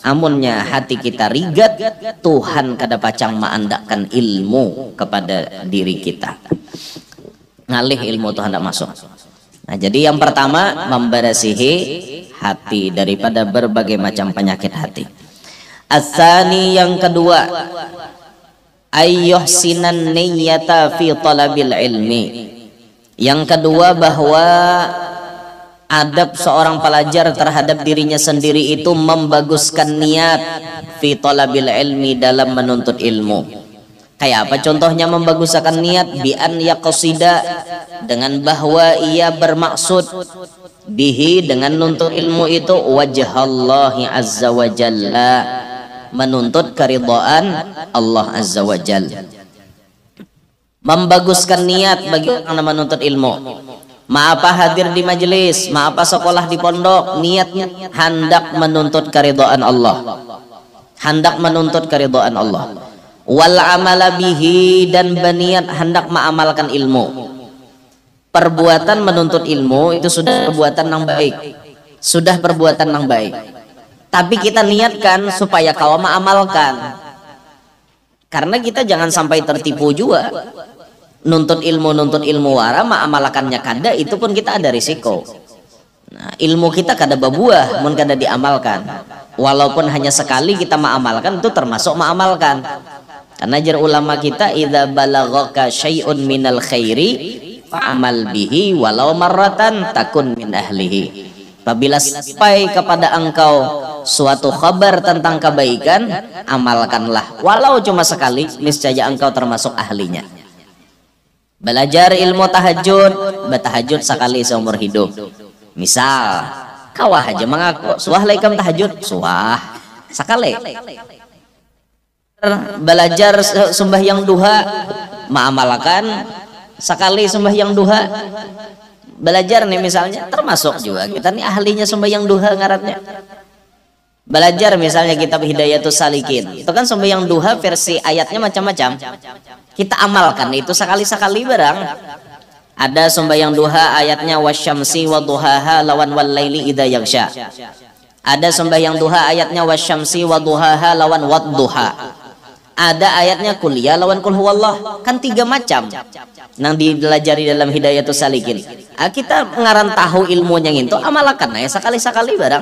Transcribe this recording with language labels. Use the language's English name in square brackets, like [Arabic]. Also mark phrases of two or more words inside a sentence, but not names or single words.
[Banjar] Amunnya hati kita rigat, Tuhan kada pacang maandakan ilmu kepada diri kita, ngalih ilmu Tuhan tidak masuk. Nah, jadi yang pertama membersihi hati daripada berbagai macam penyakit hati. [Arabic] الثاني, [Banjar] yang kedua, [Arabic] أن يحسن النية في طلب العلم. [Banjar] Yang kedua, bahwa adab seorang pelajar terhadap dirinya sendiri itu membaguskan niat [Arabic] في طلب العلم, [Banjar] dalam menuntut ilmu. Kayak apa contohnya membaguskan niat? [Arabic] بأن يقصد, [Banjar] dengan bahwa ia bermaksud bihi, dengan nuntut ilmu itu, [Arabic] وجه الله عز وجل, [Banjar] menuntut keridhaan [Arabic] الله عز وجل. [Banjar] Membaguskan niat bagi orang yang menuntut ilmu. Maapa hadir di majelis, maapa sekolah di pondok, niatnya hendak menuntut keridhaan Allah, hendak menuntut keridhaan Allah. [Arabic] والعمل به, [Banjar] dan berniat hendak mengamalkan ilmu. Perbuatan menuntut ilmu itu sudah perbuatan yang baik, sudah perbuatan yang baik. Tapi kita niatkan supaya kau mengamalkan, karena kita jangan sampai tertipu juga. Nuntut ilmu wara, mengamalkannya kada, itu pun kita ada risiko. Nah, ilmu kita kada berbuah mun kada diamalkan. Walaupun hanya sekali kita mengamalkan, itu termasuk mengamalkan. Karena jar ulama kita, [Arabic] إذا بلغك شيء من الخير فاعمل به ولو مرة تكن من أهله. [Banjar] Apabila sampai kepada engkau suatu kabar tentang kebaikan, amalkanlah walau cuma sekali, niscaya engkau termasuk ahlinya. Belajar ilmu tahajud, bertahajud sekali seumur hidup. Misal kawah aja mengaku suah laikam tahajud, suah sekali. Belajar sembahyang duha, mengamalkan sekali sembahyang duha. Belajar nih misalnya, termasuk juga kita nih ahlinya sembahyang duha ngaratnya. Belajar misalnya kitab Hidayatus Salikin, itu kan sembahyang duha versi ayatnya macam-macam. Kita amalkan itu sekali-sekali barang. Ada sembahyang duha ayatnya [Arabic] والشمس وضحاها [Banjar] lawan [Arabic] والليل إذا يغشى. [Banjar] Ada sembahyang duha ayatnya [Arabic] والشمس وضحاها [Banjar] lawan wadduha. Ada ayatnya kuliah lawan [Arabic] قل هو الله. [Banjar] Kan 3 macam nang dipelajari dalam Hidayatus Salikin. Kita ngaran tahu ilmunya itu, amalkan ya sekali-sekali barang.